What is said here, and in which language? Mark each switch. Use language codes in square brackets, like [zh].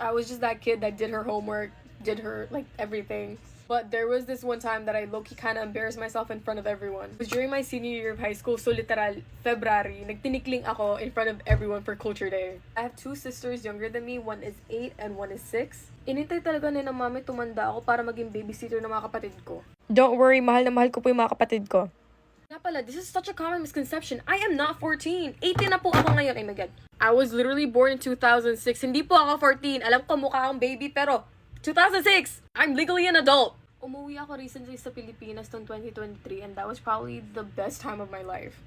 [en] I was just that kid that did her homework, did her, like, everything. But there was this one time that I low-key kind of embarrassed myself in front of everyone. It was during my senior year of high school, so literal, February, [tl] nagtinikling ako [en] in front of everyone for Culture Day. I have 2 sisters younger than me. One is 8 and one is 6. [tl] Inintay talaga ni na mami tumanda ako para maging babysitter ng mga kapatid ko. [en] Don't worry, [tl] mahal na mahal ko po yung mga kapatid ko. Nga pala, [en] this is such a common misconception. I am not 14. [tl] 18 na po ako ngayon. [en] Oh my God. I was literally born in 2006. [tl] Hindi po ako 14. Alam ko mukha akong baby, pero 2006! [en] I'm legally an adult. [tl] Umuwi ako [en] recently [tl] sa Pilipinas noong [en] 2023 and that was probably the best time of my life.